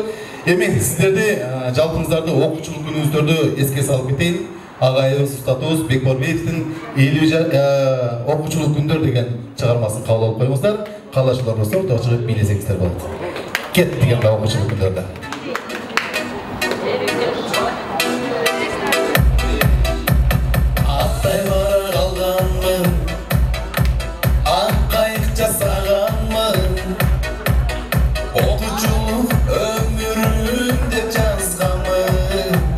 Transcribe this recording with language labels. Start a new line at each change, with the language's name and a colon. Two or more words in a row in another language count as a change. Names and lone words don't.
Kazakh: Мен сіздерді жалпыңыздарды оқушылық күніңіздерді еске салып кетейін.
Kyrgyz: агайыбыз Устатыбыз Бекболбеевтин 50 окуучулук күндөр деген чыгармасын кабыл алып коюңуздар. Каалашуулар болсо ортого чыгып бийлесеңиздер болот. Кет деген окуучулук күндөрдө. Аттай бара калганмын, ак кайык жасаганмын, окуучулук өмүрүм деп жазганмын.